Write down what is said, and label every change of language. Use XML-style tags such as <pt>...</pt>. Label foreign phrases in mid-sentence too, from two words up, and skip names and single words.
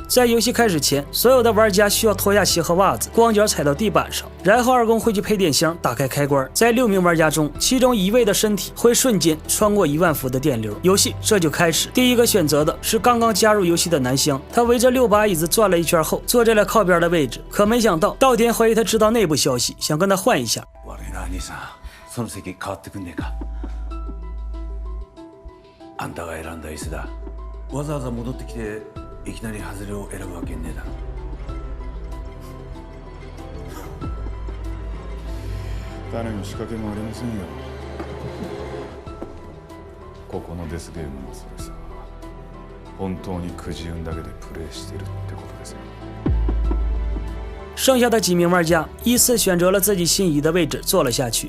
<zh>在游戏开始前，所有的玩家需要脱下鞋和袜子，光脚踩到地板上，然后二宫会去配电箱打开开关，在6名玩家中，其中1位的身体会瞬间穿过1万伏的电流，游戏这就开始。第一个选择的是刚刚加入游戏的南香，他围着6把椅子转了一圈后，坐在了靠边的位置。可没想到，稻田怀疑他知道内部消息，想跟他换一下。</zh> <ja>その席変わってくんねえか。あんたが選んだ椅子だ。わざわざ戻ってきていきなり外れを選ぶわけねえだろ。誰の仕掛けもありませんよ。ここのデスゲームもそれさ、本当にくじ運だけでプレイしてるってことですよ。</ja> <zh>剩下的几名玩家依次选择了自己心仪的位置坐了下去。</zh>